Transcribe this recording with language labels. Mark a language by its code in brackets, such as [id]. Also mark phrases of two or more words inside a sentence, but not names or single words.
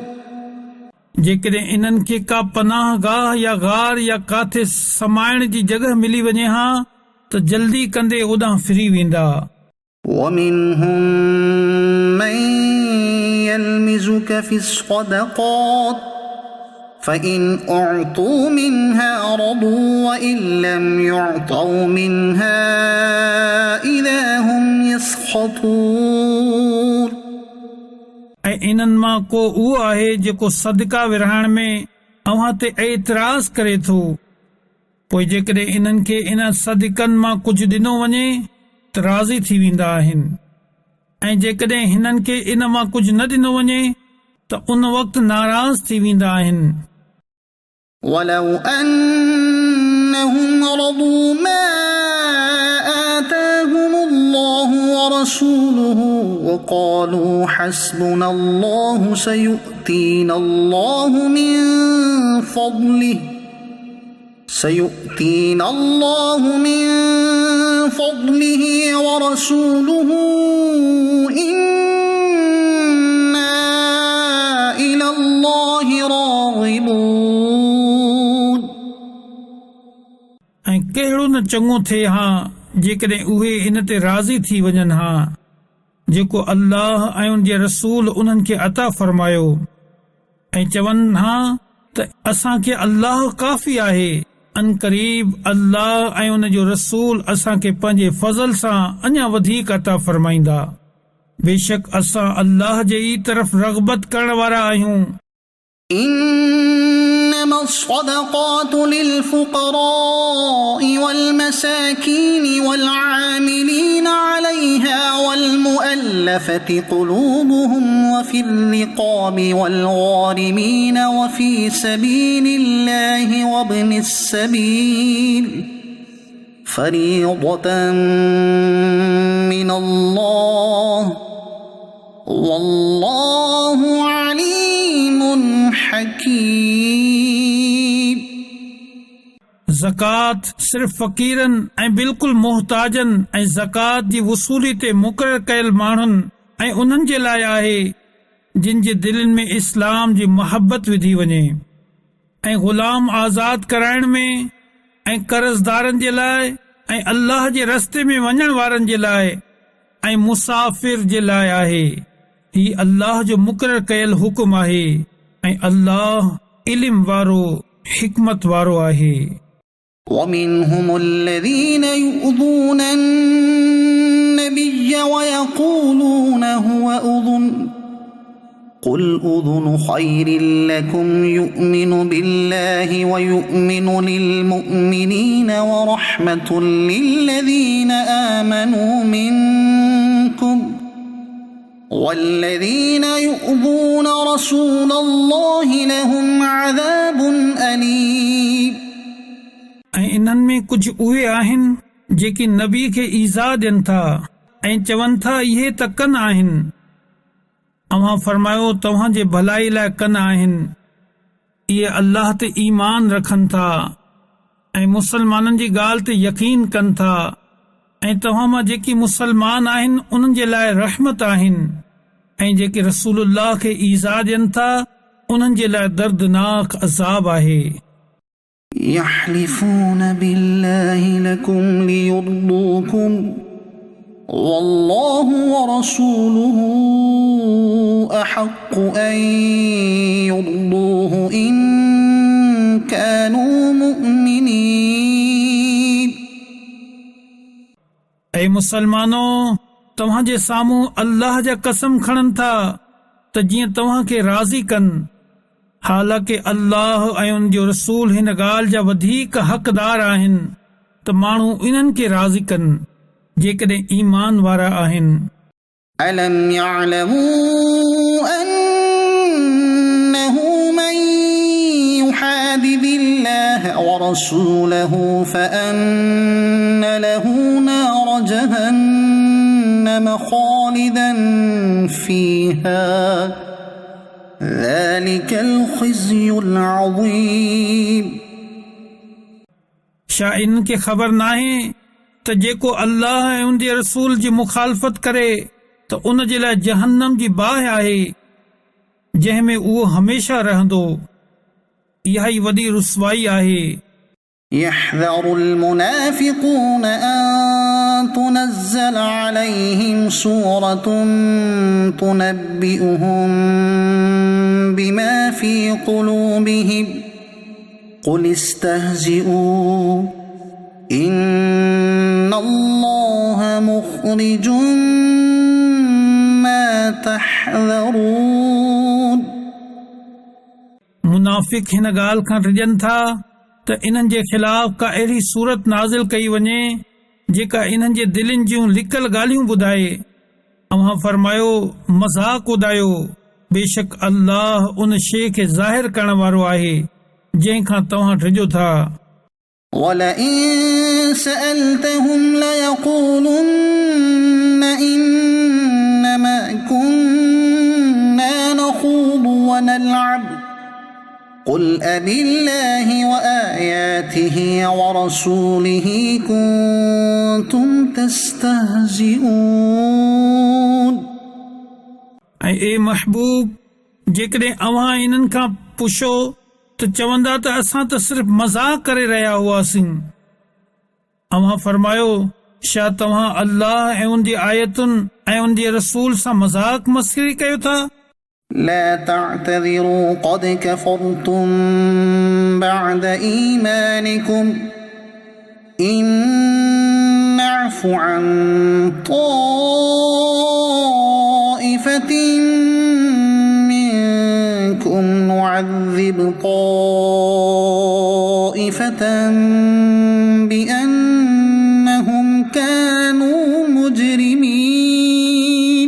[sd] जेकॾहिं इन्हनि खे का पनाह गाह या गार या काथे समाइण जी जॻह मिली वञे हा त जल्दी कंदे ओॾां फिरी वेंदा [ar] ومنهم من يلمزك في الصدقات فإن أعطوا منها رضوا وإن لم يعطوا منها إذا هم يسخطون [sd] ऐं इन्हनि मां को उहो आहे जेको सदका विरहाइण में अव्हां ते एतिराज़ करे थो पोइ जेकॾहिं इन्हनि खे इन सदकनि मां कुझु ॾिनो वञे त राज़ी थी वेंदा आहिनि ऐं जेकॾहिं हिननि खे इन मां कुझु न ॾिनो वञे त उन वक़्तु नाराज़ थी वेंदा आहिनि [ar] ولو أنهم رضوا ما آتاهم الله ورسوله وقالوا حسبنا الله سيؤتينا الله من فضله ورسوله إنا إلى الله راغبون [sd] ऐं कहिड़ो न चङो थिए हा जेकॾहिं उहे इन ते राज़ी थी वञनि हा जेको अल्लाह ऐं उन जे रसूल उन्हनि खे अता फरमायो ऐं चवनि हा त असांखे अल्लाह काफ़ी आहे अनक़रीब अल्लाह ऐं उन जो रसूल असांखे पंहिंजे फज़ल सां अञा वधीक अता फरमाईंदा बेशक असां अल्लाह जे ई तरफ़ रग़बत करण वारा आहियूं [ar] إنما الصدقات للفقراء والمساكين والعاملين عليها والمؤلفة قلوبهم وفي الرقاب والغارمين وفي سبيل الله وابن السبيل فريضة من الله والله عليم حكيم [sd] ज़कात सिर्फ़ फ़क़ीरनि ऐं बिल्कुलु मुहताजनि ऐं ज़कात जी वसूली ते मुक़ररु कयल माण्हुनि ऐं उन्हनि जे लाइ आहे जिन जे दिलनि में इस्लाम जी मोहबत विधी वञे ऐं ग़ुलाम आज़ाद कराइण में ऐं कर्ज़दारनि जे लाइ ऐं अल्लाह जे रस्ते में वञण वारनि जे लाइ ऐं मुसाफ़िर जे लाइ आहे ही अल्लाह जो मुक़ररु कयल हुकुम आहे ऐं अल्लाह इल्म वारो हिकमत वारो आहे [ar] ومنهم الذين يؤذون النبي ويقولون هو أذن قل أذن خير لكم يؤمن بالله ويؤمن للمؤمنين ورحمة للذين آمنوا منكم والذين يؤذون رسول الله لهم عذاب أليم [sd] ऐं इन्हनि में कुझु उहे आहिनि जेकी नबी खे ईज़ा ॾियनि था ऐं चवनि था इहे त कन आहिनि अव्हां फरमायो तव्हां जे भलाई लाइ कन आहिनि इहे अल्लाह ते ईमान रखनि था ऐं मुसलमाननि जी ॻाल्हि ते यकीन कनि था ऐं तव्हां मां जेकी मुसलमान आहिनि उन्हनि जे लाइ रहमत आहिनि ऐं जेके रसूलुल्लाह खे ईज़ा ॾियनि था उन्हनि जे लाइ दर्दनाक अज़ाब आहे [ar] يحلفون بالله لكم ليرضوكم والله ورسوله أحق أن يرضوه إن كانوا مؤمنين [sd] ऐं मुसलमानो तव्हां जे साम्हूं अल्लाह जा कसम खणनि था त जीअं तव्हां खे राज़ी कनि हालांकि अल्लाह ऐं उन जो रसूल हिन ॻाल्हि जा वधीक हक़दार आहिनि त माण्हू इन्हनि खे राज़ी कनि जेकॾहिं ईमान वारा आहिनि [ar] ألم يعلموا أنه من يحادد الله ورسوله فأن له نار جهنم خالدا فيها ذلك الخزي العظيم [sd] छा इनखे ख़बर नाहे त जेको अल्लाह ऐं उन जे रसूल जी मुखालफ़त करे त उन जे लाइ जहन्नम जी बाहि आहे जंहिं में उहो हमेशा रहंदो। इहा ई वॾी रुसवाई आहे। [ar] يحذر المنافقون أن تنزل عليهم سورة تنبئهم بما في قلوبهم قل استهزئوا إن الله مخرج ما تحذرون। [sd] मुनाफ़िक हिन ॻाल्हि खां रिॼनि था त इन्हनि जे ख़िलाफ़ का अहिड़ी सूरत नाज़िल कई वञे जेका इन्हनि जे दिलनि जूं लिकल ॻाल्हियूं ॿुधाए। अव्हां फरमायो मज़ाक उॾायो, बेशक अल्लाह उन शइ खे ज़ाहिर करण वारो आहे जंहिं खां तव्हां डिॼो था। [ar] ولئن سألتهم ليقولن إنما كنا نخوض ونلعب قل أبالله وآياته ورسوله كنتم تستهزئون। [sd] ऐं ए महबूब, जेकॾहिं अव्हां इन्हनि खां पुछो त चवंदा त असां त सिर्फ़ मज़ाक करे रहिया हुआसीं। अव्हां फरमायो छा तव्हां अल्लाह ऐं उन जी आयतुनि ऐं उन जे रसूल सां मज़ाक मस्खरी कयो था? [ar] لا تعتذروا قد كفرتم بعد إيمانكم إن نعف عن طائفة منكم نعذب طائفة بأنهم كانوا مجرمين।